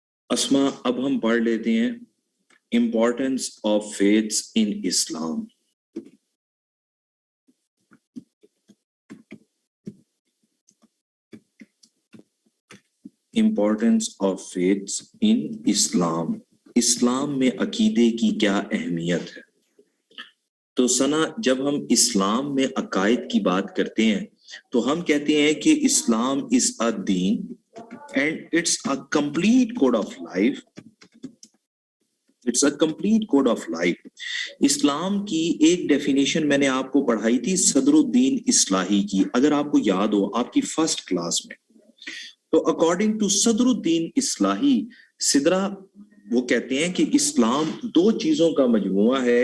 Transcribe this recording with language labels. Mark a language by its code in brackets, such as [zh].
[ur] اسما اب ہم پڑھ لیتے ہیں [en] Importance of faiths in Islam. [ur] Importance of faiths ان اسلام، اسلام میں عقیدے کی کیا اہمیت ہے؟ تو سنا جب ہم اسلام میں عقائد کی بات کرتے ہیں تو ہم کہتے ہیں کہ [en] Islam is a دین and it's a complete code of life. It's a complete code of life. [ur] اسلام کی ایک ڈیفینیشن میں نے آپ کو پڑھائی تھی صدر الدین اصلاحی کی، اگر آپ کو یاد ہو آپ کی فرسٹ کلاس میں، تو [en] according to [ur] صدر الدین اصلاحی، صدرہ وہ کہتے ہیں کہ اسلام دو چیزوں کا مجموعہ ہے.